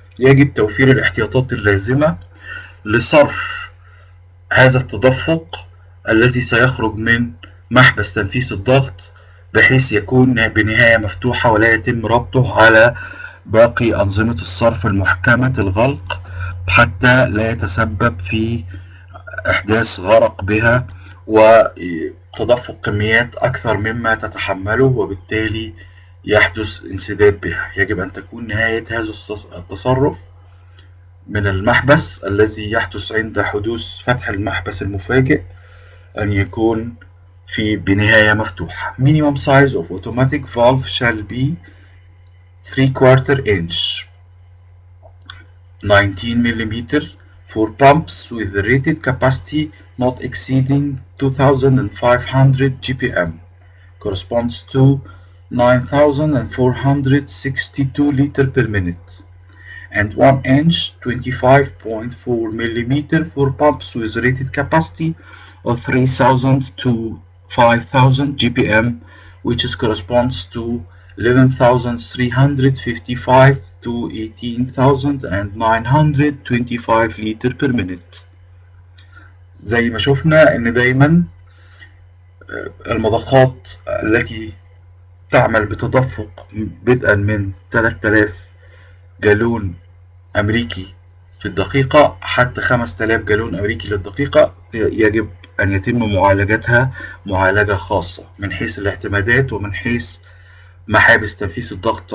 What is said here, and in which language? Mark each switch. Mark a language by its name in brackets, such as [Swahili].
[Arabic] يجب توفير الاحتياطات اللازمة لصرف هذا التدفق الذي سيخرج من محبس تنفيذ الضغط، بحيث يكون بنهاية مفتوحة ولا يتم ربطه على باقي أنظمة الصرف المحكمة الغلق، حتى لا يتسبب في إحداث غرق بها وتدفق كميات أكثر مما تتحمله، وبالتالي يحدث انسداد بها. يجب أن تكون نهاية هذا التصرف من المحبس الذي يحدث عند حدوث فتح المحبس المفاجئ أن يكون بنهاية مفتوحة. [English] Minimum size of automatic valve shall be 3/4 inch 19 mm for pumps with a rated capacity not exceeding 2500 GPM, corresponds to 9462 liters per minute, and 1 inch 25.4 mm for pumps with rated capacity of 3000 to 5000 GPM, which corresponds to 11,355 to 18,925 liters per minute. [Arabic] زي ما شفنا ان دايما المضخات التي تعمل بتدفق بدءا من 3000 جالون امريكي في الدقيقة حتى 5000 جالون امريكي للدقيقة يجب ان يتم معالجتها معالجة خاصة من حيث الاعتمادات ومن حيث محابس تنفيذ الضغط.